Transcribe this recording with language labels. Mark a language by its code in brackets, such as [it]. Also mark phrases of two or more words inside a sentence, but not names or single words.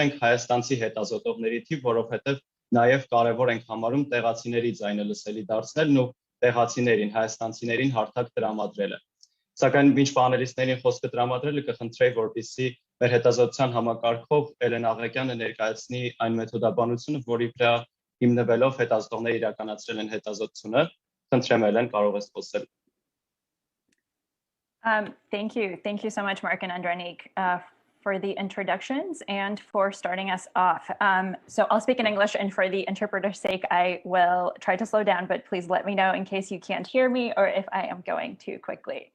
[hy] ենք հայաստանցի հետազոտողների թիվ, որովհետև նաև կարևոր ենք համարում տեղացիների ձայնը լսելի դարձնելն ու տեղացիներին, հայաստանցիներին հարթակ տրամադրելը։ Սակայն ինչ պանելիստներին խոսքը տրամադրելը կխնդրեի, որպեսզի մեր հետազոտության համակարգով Էլեն Աղեկյանը ներկայացնի այն մեթոդաբանությունը, որի վրա հիմնվելով հետազոտողները իրականացրել են հետազոտությունը։ Խնդրեմ Էլեն, կարող ես խոսել։ [en] Thank you so much, Mark and Andrenik, for the introductions and for starting us off. So I'll speak in English, and for the interpreter's sake, I will try to slow down, but please let me know in case you can't hear me or if I am going too quickly.